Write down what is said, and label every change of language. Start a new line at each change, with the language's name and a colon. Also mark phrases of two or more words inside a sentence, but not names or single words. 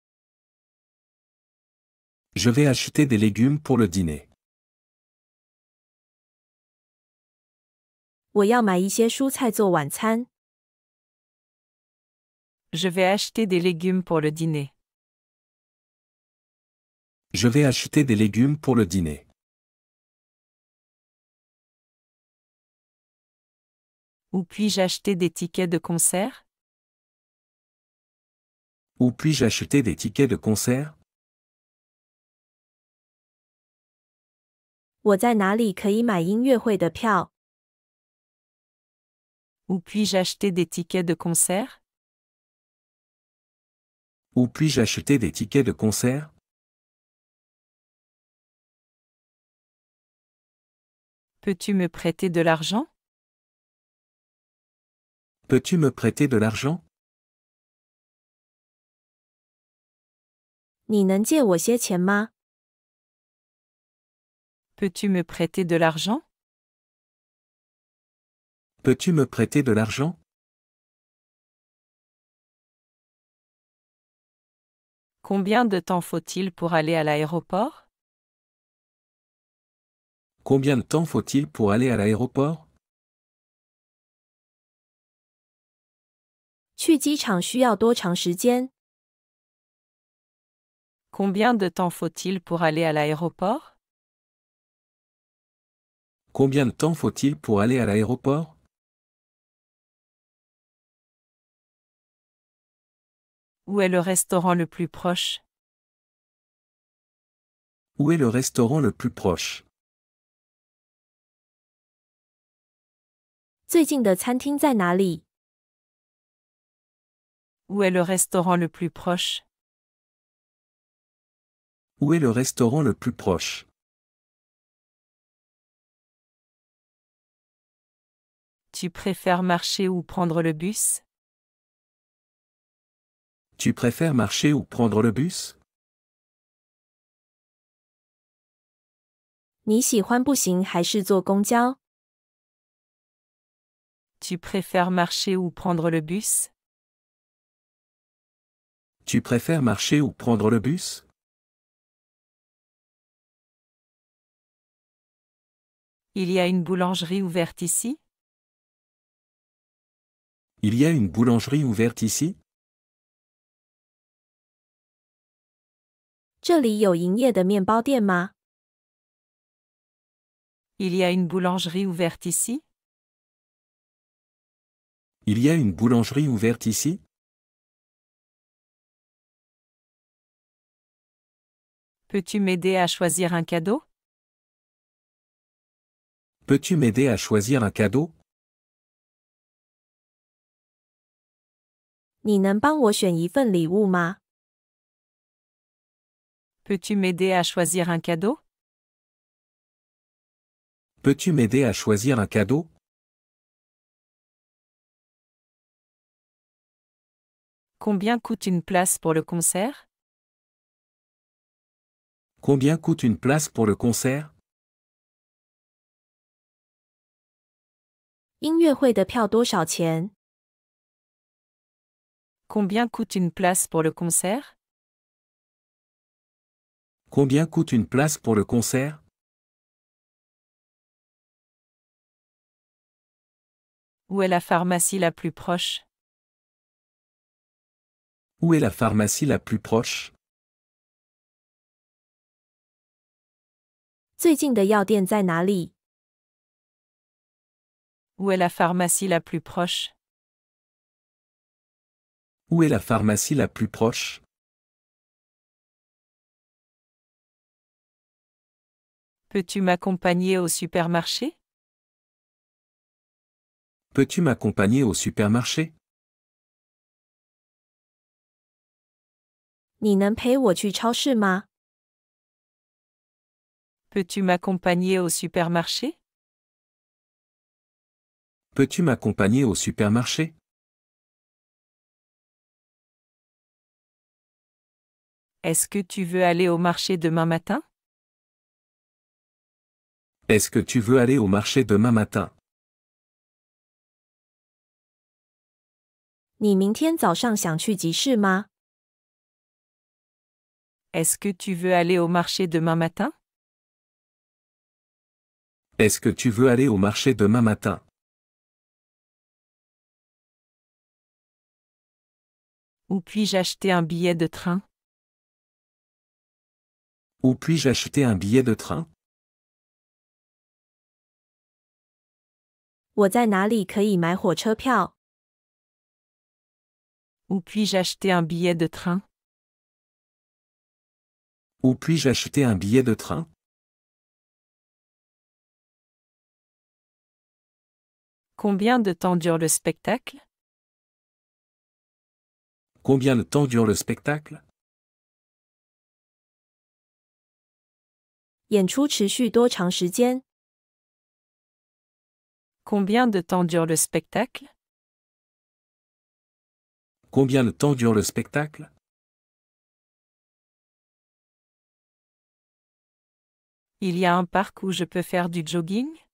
French: Je vais acheter des légumes pour le dîner.
Chinese: 我要买一些蔬菜做晚餐。
French: Je vais acheter des légumes pour le dîner. Je vais acheter des légumes pour le dîner. Où puis-je acheter des tickets de concert? Où puis-je acheter des tickets de concert?
Chinese: 我在哪里可以买音乐会的票？
French: Où puis-je acheter des tickets de concert? Où puis-je acheter des tickets de concert? Peux-tu me prêter de l'argent? Peux-tu me prêter de l'argent?
Chinese: 你能借我些钱吗？
French: Peux-tu me prêter de l'argent? Peux-tu me prêter de l'argent? Combien de temps faut-il pour aller à l'aéroport? Combien de temps faut-il pour aller à l'aéroport?
Chinese: 去机场需要多长时间？
French: Combien de temps faut-il pour aller à l'aéroport? Combien de temps faut-il pour aller à l'aéroport? Où est le restaurant le plus proche? Où est le restaurant le plus proche?
Chinese: 最近的餐厅在哪里？
French: Où est le restaurant le plus proche? Où est le restaurant le plus proche? Tu préfères marcher ou prendre le bus? Tu préfères marcher ou prendre le bus?
Chinese: 你喜欢步行还是坐公交？
French: Tu préfères marcher ou prendre le bus? Tu préfères marcher ou prendre le bus? Il y a une boulangerie ouverte ici? Il y a une boulangerie ouverte ici?
Chinese: 这里有营业的面包店吗？
French: Il y a une boulangerie ouverte ici? Il y a une boulangerie ouverte ici? Peux-tu m'aider à choisir un cadeau? Peux-tu m'aider à choisir un cadeau?
Chinese: 你能帮我选一份礼物吗？
French: Peux-tu m'aider à choisir un cadeau? Peux-tu m'aider à choisir un cadeau? Combien coûte une place pour le concert? Combien coûte une place pour le concert?
Chinese: 音乐会的票多少钱？
French: Combien coûte une place pour le concert? Combien coûte une place pour le concert? Où est la pharmacie la plus proche? Où est la pharmacie la plus proche?
Chinese: 最近的药店在哪里？
French: Où est la pharmacie la plus proche? Où est la pharmacie la plus proche? Peux-tu m'accompagner au supermarché? Peux-tu m'accompagner au supermarché?
Chinese: 你能陪我去超市吗？
French: Peux-tu m'accompagner au supermarché? Peux-tu m'accompagner au supermarché? Est-ce que tu veux aller au marché demain matin? Est-ce que tu veux aller au marché demain matin?
Chinese: 你明天早上想去集市吗？
French: Est-ce que tu veux aller au marché demain matin? Est-ce que tu veux aller au marché demain matin? Où puis-je acheter un billet de train? Où puis-je acheter un billet de train?
Chinese: 我在哪里可以买火车票？
French: Où puis-je acheter un billet de train? Où puis-je acheter un billet de train? Combien de temps dure le spectacle? Combien de temps dure le spectacle?
Chinese: 演出持续多长时间？
French: Combien de temps dure le spectacle? Combien de temps dure le spectacle? Il y a un parc où je peux faire du jogging?